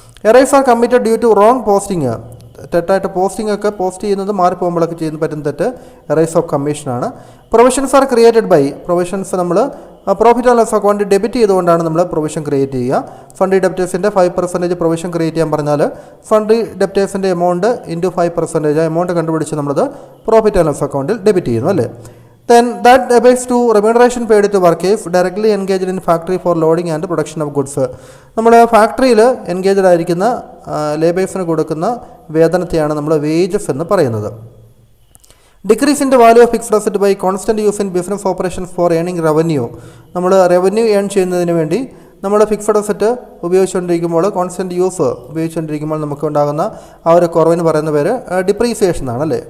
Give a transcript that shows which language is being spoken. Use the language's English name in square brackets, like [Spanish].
[English] Arise are committed due to wrong posting. [Malayalam] തെറ്റായിട്ട് posting ഒക്കെ post ചെയ്യുന്നത് മാറിപ്പോകുമ്പോഴൊക്കെ ചെയ്യുന്ന പറ്റുന്ന തെറ്റ് എറൈസ് ഓഫ് കമ്മീഷനാണ്. [English] provisions are created by, [Malayalam] provisions നമ്മൾ profit and loss account debit ചെയ്തുകൊണ്ടാണ് നമ്മൾ പ്രൊവിഷൻ ക്രിയേറ്റ് ചെയ്യുക. ഫണ്ട് ഡെപ്റ്റേഴ്സിൻ്റെ 5% പ്രൊവിഷൻ ക്രിയേറ്റ് ചെയ്യാൻ പറഞ്ഞാൽ ഫണ്ട് ഡെപ്റ്റേഴ്സിൻ്റെ എമൗണ്ട് ഇൻറ്റു 5% എമൗണ്ട് കണ്ടുപിടിച്ച് നമ്മളത് പ്രോഫിറ്റ് ആൻഡ് ലോസ് അക്കൗണ്ടിൽ ഡെബിറ്റ് ചെയ്യുന്നു അല്ലേ. [English] Then that abates to remuneration paid to workers directly engaged in factory for loading and production of goods. [Malayalam] നമ്മൾ ഫാക്ടറിയിൽ എൻഗേജ്ഡ് ആയിരിക്കുന്ന ലേബേഴ്സിന് കൊടുക്കുന്ന വേതനത്തെയാണ് നമ്മൾ വേജസ് എന്ന് പറയുന്നത്. [English] Decrease in the value of fixed asset by constant use in business operations for earning revenue. [Malayalam] നമ്മൾ revenue earn ചെയ്യുന്നതിന് വേണ്ടി നമ്മൾ ഫിക്സഡ് അസറ്റ് ഉപയോഗിച്ചുകൊണ്ടിരിക്കുമ്പോൾ, കോൺസ്റ്റൻറ്റ് യൂസ് ഉപയോഗിച്ചുകൊണ്ടിരിക്കുമ്പോൾ നമുക്ക് ഉണ്ടാകുന്ന ആ ഒരു കുറവിന് പറയുന്ന പേര് ഡിപ്രീസിയേഷൻ ആണ് അല്ലേ.